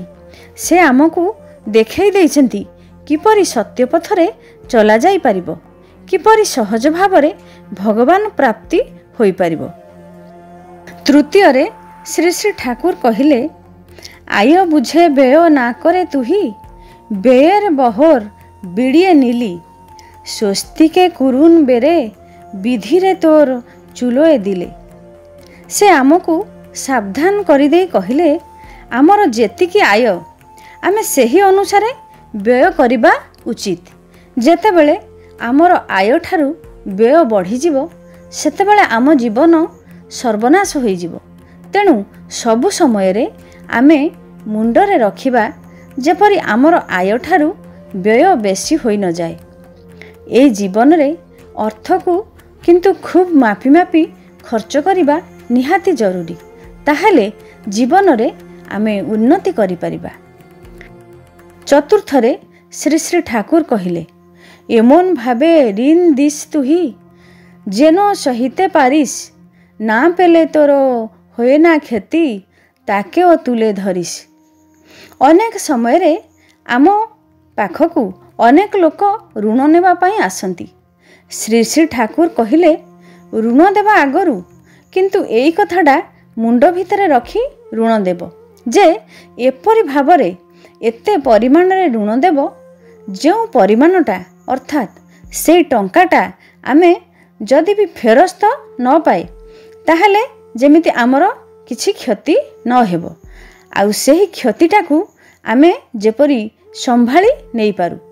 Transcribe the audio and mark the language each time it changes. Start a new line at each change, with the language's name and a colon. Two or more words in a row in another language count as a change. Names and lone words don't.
Odia: ସେ ଆମକୁ ଦେଖାଇ ଦେଇଛନ୍ତି କିପରି ସତ୍ୟପଥରେ ଚଲାଯାଇପାରିବ, କିପରି ସହଜ ଭାବରେ ଭଗବାନ ପ୍ରାପ୍ତି ହୋଇପାରିବ। ତୃତୀୟରେ ଶ୍ରୀ ଶ୍ରୀ ଠାକୁର କହିଲେ ଆୟ ବୁଝେ ବ୍ୟୟ ନା
Bangla: করে তুহি ব্যয়ের বহর বিড়িয়ে নিলি স্বস্তিকে করুণ বেরে বিধিরে তোর চুলোଏ দিলে।
Odia: ସେ ଆମକୁ ସାବଧାନ କରିଦେଇ କହିଲେ ଆମର ଯେତିକି ଆୟ ଆମେ ସେହି ଅନୁସାରେ ବ୍ୟୟ କରିବା ଉଚିତ। ଯେତେବେଳେ ଆମର ଆୟ ଠାରୁ ବ୍ୟୟ ବଢ଼ିଯିବ ସେତେବେଳେ ଆମ ଜୀବନ ସର୍ବନାଶ ହୋଇଯିବ। ତେଣୁ ସବୁ ସମୟରେ ଆମେ ମୁଣ୍ଡରେ ରଖିବା ଯେପରି ଆମର ଆୟ ଠାରୁ ବ୍ୟୟ ବେଶୀ ହୋଇନଯାଏ। ଏହି ଜୀବନରେ ଅର୍ଥକୁ କିନ୍ତୁ ଖୁବ୍ ମାପି ମାପି ଖର୍ଚ୍ଚ କରିବା ନିହାତି ଜରୁରୀ। ତାହେଲେ ଜୀବନରେ ଆମେ ଉନ୍ନତି କରିପାରିବା। ଚତୁର୍ଥରେ ଶ୍ରୀ ଶ୍ରୀ ଠାକୁର କହିଲେ
Bangla: এমন ভাবে ঋণ দিস তুহি যেন সহিতে পারিস না পেলে তোর হয়ে না କ୍ଷତି তাকেও তুলে ধরিস।
Odia: ଅନେକ ସମୟରେ ଆମ ପାଖକୁ ଅନେକ ଲୋକ ଋଣ ନେବା ପାଇଁ ଆସନ୍ତି। ଶ୍ରୀ ଶ୍ରୀ ଠାକୁର କହିଲେ ଋଣ ଦେବା ଆଗରୁ କିନ୍ତୁ ଏଇ କଥାଟା ମୁଣ୍ଡ ଭିତରେ ରଖି ଋଣ ଦେବ ଯେ ଏପରି ଭାବରେ ଏତେ ପରିମାଣରେ ଋଣ ଦେବ ଯେଉଁ ପରିମାଣଟା ଅର୍ଥାତ୍ ସେଇ ଟଙ୍କାଟା ଆମେ ଯଦି ବି ଫେରସ୍ତ ନ ପାଏ ତାହେଲେ ଯେମିତି ଆମର କିଛି କ୍ଷତି ନ ହେବ, ଆଉ ସେହି କ୍ଷତିଟାକୁ ଆମେ ଯେପରି ସମ୍ଭାଳି ନେଇପାରୁ।